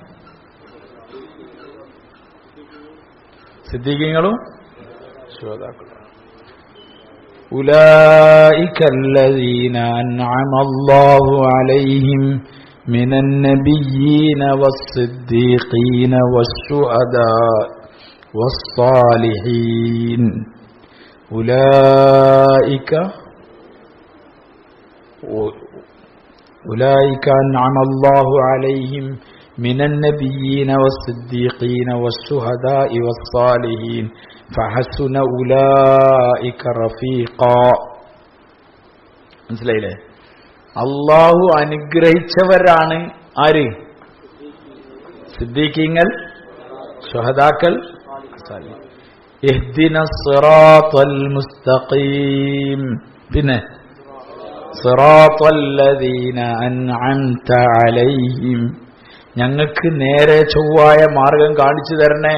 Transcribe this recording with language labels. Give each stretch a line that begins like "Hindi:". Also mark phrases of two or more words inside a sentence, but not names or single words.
Malayalam: സിദ്ദീഖീങ്ങളും ശുഹദാക്കളും.
Arabic: أولئك الذين أنعم الله عليهم من النبيين والصديقين والشهداء والصالحين. أولئك أنعم الله عليهم من النبيين والصديقين والشهداء والصالحين فحسن أولئك رفيقا.
Malayalam: മനസ്സിലായില്ലേ? അള്ളാഹു അനുഗ്രഹിച്ചവരാണ് ആര്? സിദ്ദീഖീങ്ങൾ, ശുഹദാക്കൾ,
Arabic: اهدنا الصراط المستقيم,
Malayalam: പിന്നെ
Arabic: صراط الذين أنعمت عليهم,
Malayalam: ഞങ്ങൾക്ക് നേരെ ചൊവ്വായ മാർഗം കാണിച്ചു തരണേ.